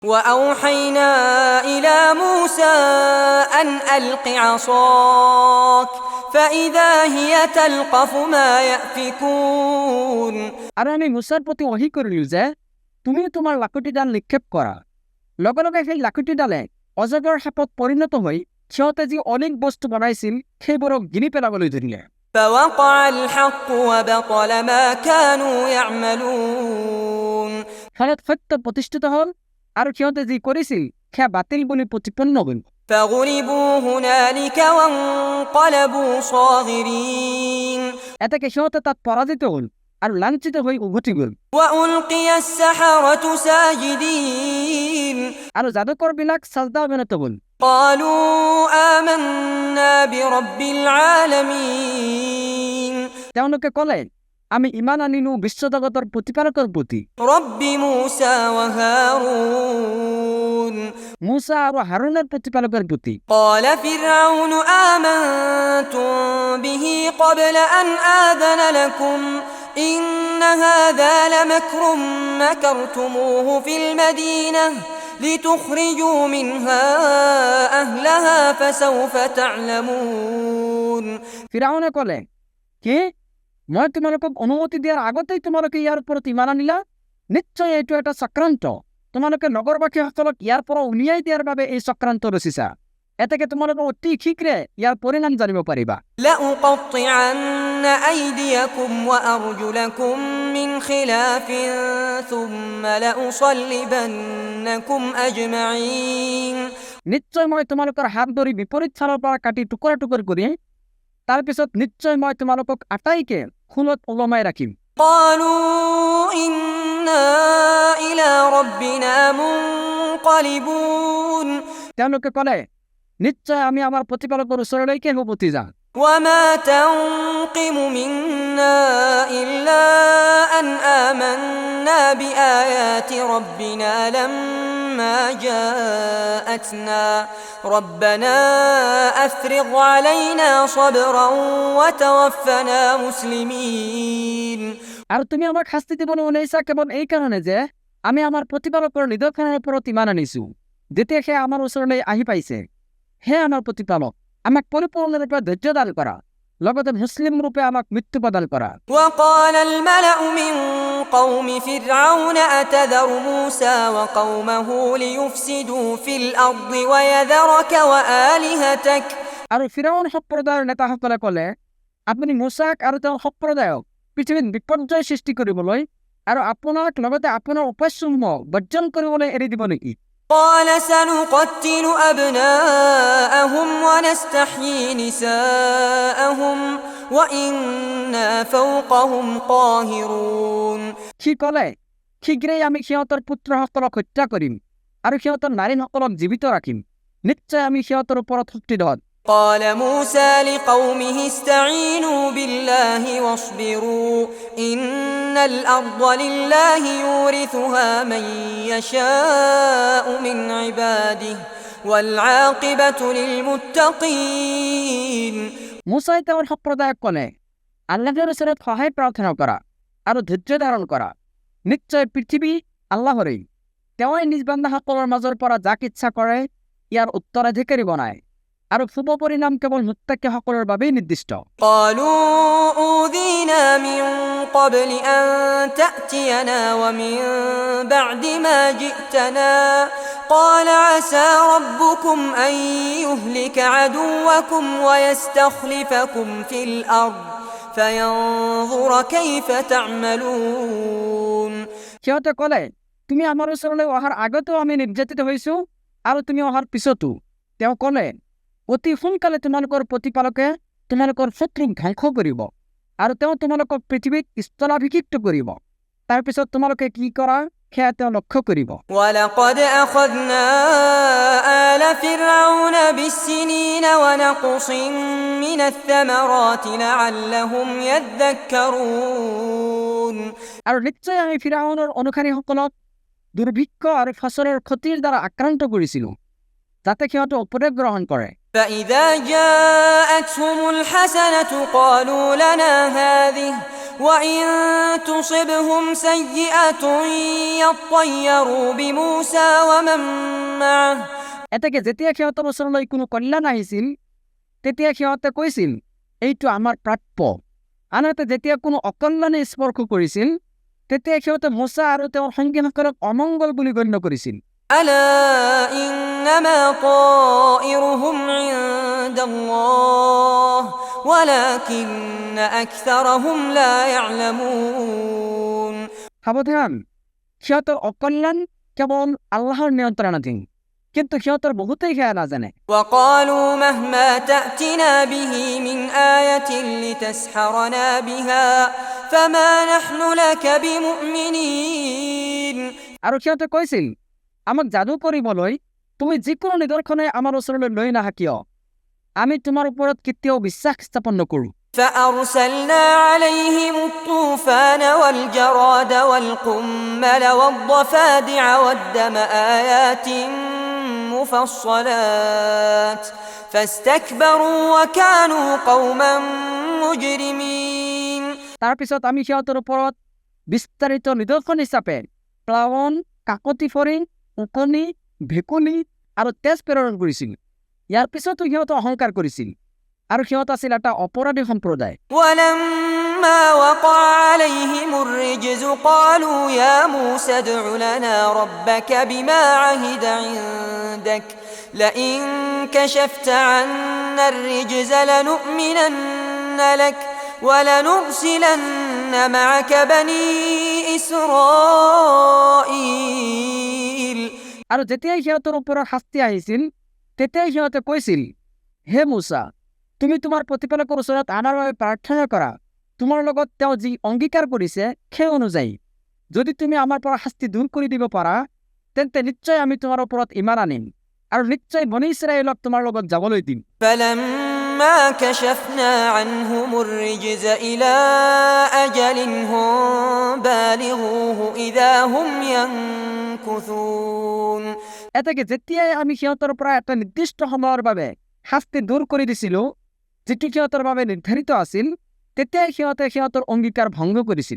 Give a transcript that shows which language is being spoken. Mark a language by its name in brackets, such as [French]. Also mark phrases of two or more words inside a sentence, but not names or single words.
[Arabic] وأوحينا إلى موسى أن ألق عصاك فإذا هي تلقف ما يأفكون [Assamese] আর আমি মুসার প্রতি ওহী কৰিলো যে তুমি তোমাৰ লাকুটি ডাল নিক্ষেপ কৰা। লগে লগে সেই লাকুটি ডালে অজগৰ সাপত পৰিণত হৈ সিহঁতে যি অনেক বস্তু বনাইছিল সেইবোৰক গিলি পেলাবলৈ ধৰিলে। [Arabic] فوقع الحق وبطل ما كانوا يعملون [Assamese] ফলত সত্য প্ৰতিষ্ঠিত হ'ল আৰু সিহঁতে যি কৰিছিল সেয়া বাতিল বুলি প্ৰতিপন্ন হ'ল। [Arabic] فغلبوا هنالك وانقلبوا صاغرين [Assamese] এতেকে সিহঁতে তাত পৰাজিত হ'ল আৰু লাঞ্ছিত হৈ উভতি গ'ল। [Arabic] وألقي السحرة ساجدين [Assamese] আৰু যাদুকৰবিলাক সাজদা অৱনত হ'ল। [Arabic] قالوا آمنا برب العالمين [Assamese] তেওঁলোকে ক'লে আমি ইমান আনিলো বিশ্বজগতৰ প্ৰতিপালকৰ প্ৰতি, [Arabic] رب موسى وهارون [Assamese] মুছা আৰু হাৰুনৰ প্ৰতিপালকৰ প্ৰতি। [Arabic] قال فرعون آمنتم به قبل أن آذن لكم إن هذا لمكر مكرتموه في المدينة لتخرجوا منها أهلها فسوف تعلمون [Assamese] ফিৰাউনে ক'লে কি মই তোমালোকক অনুমতি দিয়াৰ আগতেই তোমালোকে ইয়াৰ ওপৰত ইমান আনিলা? নিশ্চয় এইটো এটা চক্ৰান্ত। তোমালোকে নগৰবাসীসকলক ইয়াৰ পৰা উলিয়াই দিয়াৰ বাবে এই চক্ৰান্ত ৰচিছা। এতেকে তোমালোকে অতি শীঘ্ৰে ইয়াৰ পৰিণাম জানিব পাৰিবা। [Arabic] لأقطعن أيديكم وأرجلكم من خلاف ثم لأصلبنكم أجمعين [Assamese] নিশ্চয় মই তোমালোকৰ হাত ধৰি বিপৰীত ফালৰ পৰা কাটি টুকুৰা টুকুৰ কৰি তাৰপিছত নিশ্চয় মই তোমালোকক আটাইকে খুলত ওলমাই ৰাখিম। [Arabic] قالوا إنا إلى ربنا منقلبون [Assamese] তেওঁলোকে ক'লে নিশ্চয় আমি আমাৰ প্ৰতিপালকৰ ওচৰলৈকে উভতি যাম। [Arabic] وما تنقم منا إلا أن آمنا بآيات ربنا لما جاءتنا ربنا أفرغ علينا صبرا وتوفنا مسلمين [Assamese] আৰু তুমি আমাক শাস্তি দিবলৈ ওলাইছা কেৱল এই কাৰণে যে আমি আমাৰ প্ৰতিপালকৰ নিদৰ্শনৰ ওপৰত ইমান আনিছো। যেতিয়া সেয়া আমাৰ ওচৰলৈ আহি পাইছে, হে আমাৰ প্ৰতিপালক, আমাক পৰিপূৰ্ণৰূপে ধৈৰ্য দান কৰা, লগতে মুছলিম ৰূপে আমাক মৃত্যু প্ৰদান কৰা। [Arabic] وقال الملأ من قوم فرعون أتذر موسى وقومه ليفسدوا في الأرض ويذرك وآلهتك [Assamese] আৰু ফিৰাউন সম্প্ৰদায়ৰ নেতাসকলে ক'লে আপুনি মুছাক আৰু তেওঁৰ সম্প্ৰদায়ক পৃথিৱীত বিপৰ্যয় সৃষ্টি কৰিবলৈ আৰু আপোনাক লগতে আপোনাৰ উপাস্যসমূহ বৰ্জন কৰিবলৈ এৰি দিব নেকি? [Arabic] قال سنقتل أبناءهم ونستحيي نساءهم وإنا فوقهم قاهرون [Assamese] সি ক'লে শীঘ্ৰেই আমি সিহঁতৰ পুত্ৰসকলক হত্যা কৰিম আৰু সিহঁতৰ নাৰীসকলক জীৱিত ৰাখিম। নিশ্চয় আমি সিহঁতৰ ওপৰত শক্তিধৰ। [Arabic] قال موسى لقومه استعينوا بالله واصبروا إن الأرض لله يورثها من يشاء من عباده والعاقبة للمتقين [Assamese] মুছাই তেওঁৰ সম্প্ৰদায়ক ক'লে আল্লাহৰ ওচৰত সহায় প্ৰাৰ্থনা কৰা আৰু ধৈৰ্য ধাৰণ কৰা। নিশ্চয় পৃথিৱী আল্লাহৰেই, তেওঁই নিজ বান্দাসকলৰ মাজৰ পৰা যাক ইচ্ছা কৰে ইয়াৰ উত্তৰাধিকাৰী বনায় আৰু শুভ পৰিণাম কেৱল মুত্তাকিসকলৰ বাবেই নিৰ্দিষ্ট। [Arabic] قالوا أوذينا من قبل أن تأتينا ومن بعد ما جئتنا قال عسى ربكم أن يهلك عدوكم ويستخلفكم في الأرض فينظر كيف تعملون [Assamese] সিহঁতে ক'লে তুমি আমাৰ ওচৰলৈ অহাৰ আগতেও আমি নিৰ্যাতিত হৈছো আৰু তুমি অহাৰ পিছতো। তেওঁ ক'লে অতি সোনকালে তোমালোকৰ প্ৰতিপালকে তোমালোকৰ শত্ৰুক ধ্বংস কৰিব আৰু তেওঁ তোমালোকক পৃথিৱীত স্থলাভিষিক্ত কৰিব। তাৰপিছত তোমালোকে কি কৰা সেয়া তেওঁ লক্ষ্য কৰিব। [Arabic] ولقد أخذنا آل فرعون بالسنين ونقص من الثمرات لعلهم يذكرون [Assamese] আৰু নিশ্চয় আমি ফিৰাউনৰ অনুসাৰীসকলক দুৰ্ভিক্ষ আৰু ফচলৰ ক্ষতিৰ দ্বাৰা আক্ৰান্ত কৰিছিলো যাতে সিহঁতে উপদেশ গ্ৰহণ কৰে। [Arabic] فإذا جاءتهم الحسنة قالوا لنا هذه وإن تصبهم سيئة يطيروا بموسى ومن معه [Assamese] এতেকে যেতিয়া সিহঁতৰ ওচৰলৈ কোনো কল্যাণ আহিছিল তেতিয়া সিহঁতে কৈছিল এইটো আমাৰ প্ৰাপ্য। আনহাতে যেতিয়া কোনো অকল্যাণে স্পৰ্শ কৰিছিল তেতিয়া সিহঁতে মোচা আৰু তেওঁৰ সংগীসকলক অমংগল বুলি গণ্য কৰিছিল। [Arabic] ألا إنما طائرهم عند الله ولكن أكثرهم لا يعلمون [Assamese] সাৱধান, সিহঁতৰ অকল্যাণ কেৱল আল্লাহৰ নিয়ন্ত্ৰণাধীন, কিন্তু সিহঁতৰ বহুতেই সেয়া নাজানে। [Arabic] وقالوا مهما تأتنا به من آية لتسحرنا بها فما نحن لك بمؤمنين [Assamese] আৰু সিহঁতে কৈছিল আমাক যাদু কৰিবলৈ তুমি যিকোনো নিদৰ্শনে আমাৰ ওচৰলৈ লৈ নাহা কিয়, আমি তোমাৰ ওপৰত কেতিয়াও বিশ্বাস স্থাপন নকৰোঁ। [Arabic] فأرسلنا عليهم الطوفان والجراد والقمل والضفادع والدم آيات مفصلات فاستكبروا وكانوا قوما مجرمين [Assamese] তাৰপিছত আমি সিহঁতৰ ওপৰত বিস্তাৰিত নিদৰ্শন হিচাপে প্লাৱন, কাকতি ফৰিং, ওকণি, ভেকুলী আৰু তেজ প্ৰেৰণ কৰিছিল। ইয়াৰ পিছতো সিহঁতে অহংকাৰ কৰিছিল আৰু সিহঁত আছিল এটা অপৰাধী সম্প্ৰদায়। [Arabic] ولما وقع عليهم الرجز قالوا يا موسى ادع لنا ربك بما عهد عندك لئن كشفت عنا الرجز لنؤمنن لك ولنرسلن معك بني إسرائيل [Assamese] আৰু যেতিয়াই সিহঁতৰ ওপৰত শাস্তি আহিছিল তেতিয়াই সিহঁতে কৈছিল হে মুছা, তুমি তোমাৰ প্ৰতিপালকৰ ওচৰত আমাৰ বাবে প্ৰাৰ্থনা কৰা, তোমাৰ লগত তেওঁ যি অংগীকাৰ কৰিছে সেই অনুযায়ী যদি তুমি আমাৰ পৰা শাস্তি দূৰ কৰি দিব পাৰা তেন্তে নিশ্চয় আমি তোমাৰ ওপৰত ইমান আনিম আৰু নিশ্চয় বনি ইছৰাইলক তোমাৰ লগত যাবলৈ দিম। [Arabic] فلما كشفنا عنهم الرجز إلى أجل هم بالغوه إذا هم ينكثون [Assamese] এতেকে যেতিয়াই আমি সিহঁতৰ পৰা এটা নিৰ্দিষ্ট সময়ৰ বাবে শাস্তি দূৰ কৰি দিছিলোঁ যিটো সিহঁতৰ বাবে নিৰ্ধাৰিত আছিল তেতিয়াই সিহঁতে সিহঁতৰ অংগীকাৰ ভংগ কৰিছিল।